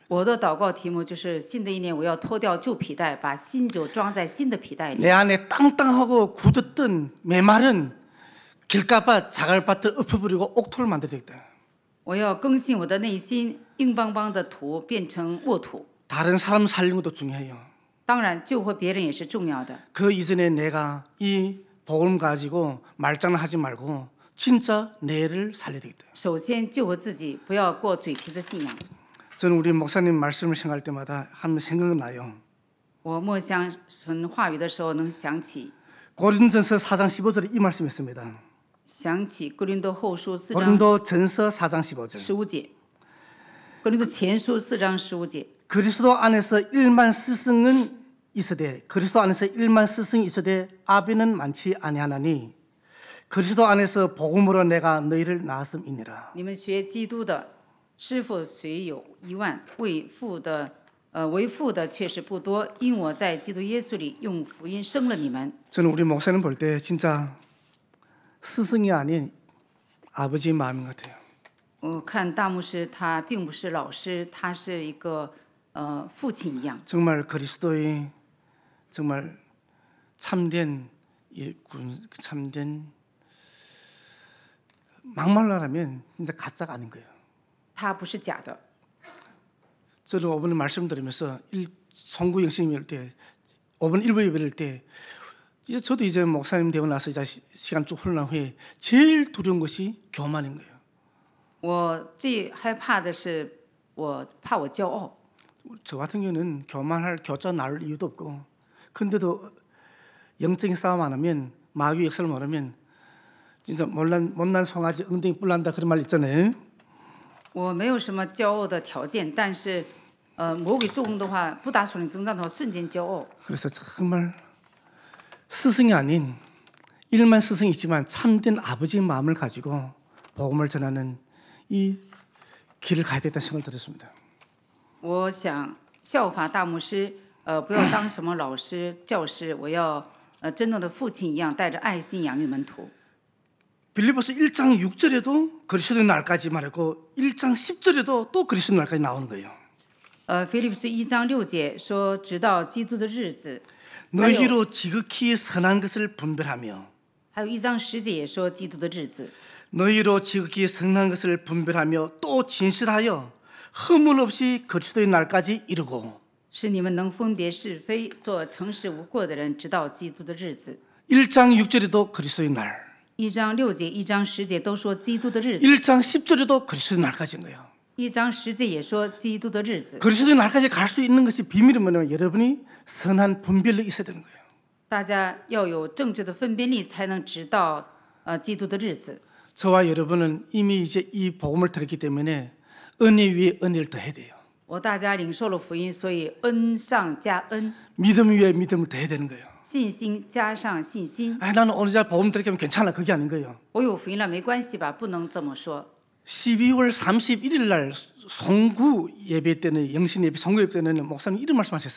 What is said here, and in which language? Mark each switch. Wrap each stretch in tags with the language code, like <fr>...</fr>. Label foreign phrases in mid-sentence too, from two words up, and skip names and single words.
<zh>我的祷告题目就是新的一年我要脱掉旧皮带，把新酒装在新的皮带里。</zh> <ko>내 안에 땅땅하고 굳었던 메마른 길가밭 자갈밭을 엎어버리고 옥토를 만들어야 되겠다.</ko> <zh>我要更新我的内心，硬邦邦的土变成沃土。</zh> <ko>다른 사람 살리는 것도 중요해요.</ko> <zh>当然，救活别人也是重要的。</zh> <ko>그 이전에 내가 이 복음 가지고 말장난하지 말고 진짜 내를 살려야 되겠다.</ko> <zh>首先救活自己，不要过嘴皮子信仰。</zh> <ko>저는 우리 목사님 말씀을 생각할 때마다 한 생각나요.</ko> <zh>我默想神话语的时候，能想起</zh> <ko>고린도전서 4장 15절에 이 말씀이었습니다.</ko> <zh>想起哥林多后书4章</zh> <ko>고린도전서 4장 15절.</ko> <zh>15 节，哥林多前书4章15节。</zh> <ko>그리스도 안에서 1만 스승은 있으되 그리스도 안에서 1만 스승이 있으되 아비는 많지 아니하나니 그리스도 안에서 복음으로 내가 너희를 낳았음이니라.</ko> <zh>你们学基督的师傅虽有1万，为父的却是不多，因我在基督耶稣里用福音生了你们。</zh> <ko>저는 우리 목사님 볼 때 진짜 스승이 아닌 아버지의 마음인 것 같아요.</ko> <zh>我看大牧师他并不是老师，他是一个父亲一样。</zh> <ko>정말 그리스도의 정말 참된 막말로하면 진짜 가짜가 아닌 거예요.</ko> <zh>他不是假的。</zh> <ko>저는 5분 말씀드리면서 송구 영신이 할 때 5분 1부 예배를 때 이제 저도 이제 목사님 되고 나서 이제 시간 쭉 흘러난 후에 제일 두려운 것이 교만인 거예요.</ko> <zh>我最害怕的是，我怕我骄傲。</zh> <ko>저 같은 경우는 교만할 교자 나올 이유도 없고 근데도 영적인 싸움 안 하면 마귀 역사를 모르면 진짜 못난 송아지 엉덩이 뿔난다 그런 말 있잖아요.</ko> <zh>我没有什么骄傲的条件，但是魔鬼作工的话，不打属灵征战的话，瞬间骄傲。</zh> <ko>그래서 정말 스승이 아닌 1만 스승이 있지만 참된 아버지의 마음을 가지고 복음을 전하는 이 길을 가야 되겠다는 생각을 들었습니다.</ko> <zh>我想效法大牧师，不要当什么老师、教师，我要真正的父亲一样，带着爱心养育门徒。</zh> <ko>빌립보서 1장 6절에도 그리스도의 날까지 말했고 1장 10절에도 또 그리스도의 날까지 나오는 거예요.</ko> <zh>腓立比书1章6节说，直到基督的日子。</zh> <ko>너희로 지극히 선한 것을 분별하며</ko> <zh>还有1章10节也说基督的日子。</zh> <ko>너희로 지극히 선한 것을 분별하며 또 진실하여 허물 없이 그리스도의 날까지 이르고</ko> <zh>使你们能分别是非，做诚实无过的人，直到基督的日子。</zh> <ko>1장 6절에도 그리스도의 날</ko> <zh>1 章6节、1章10节都说基督的日子，</zh> <ko>1장 10절에도 그리스도의 날까지인 거예요.</ko> <zh>1 章10节也说基督的日子。</zh> <ko>그리스도의 날까지 갈 수 있는 것이 비밀은 뭐냐면 여러분이 선한 분별력이 있어야 되는 거예요.</ko> <zh>大家要有正确的分辨力，才能知道基督的日子。</zh> <ko>저와 여러분은 이미 이제 이 복음을 들었기 때문에 은혜 위에 은혜를 더해야 돼요.</ko> <zh>我大家领受了福音，所以恩上加恩，</zh> <ko>믿음 위에 믿음을 더해야 되는 거예요.</ko> <zh>信心加上信心。</zh> <ko>나는 오늘 잘 복음 들었기 때문에 괜찮아. 그게 아닌 거예요.</ko> <zh>我有福音了没关系吧？不能这么说。</zh> <ko>12월 31일 날 송구 예배 때는 영신 예배 송구 예배 때는 목사님 이런 말씀하셨어요.</ko>